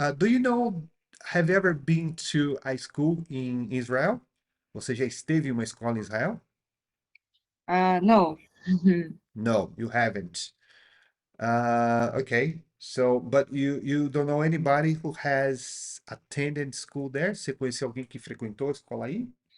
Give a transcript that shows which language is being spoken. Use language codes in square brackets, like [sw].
[en] Do you know, have you ever been to a school in Israel? [pt] Você já esteve em uma escola em Israel? Ah, não. [en] No, you haven't. Okay. So, but you don't know anybody who has attended school there? [pt] Você conheceu alguém que frequentou a escola aí?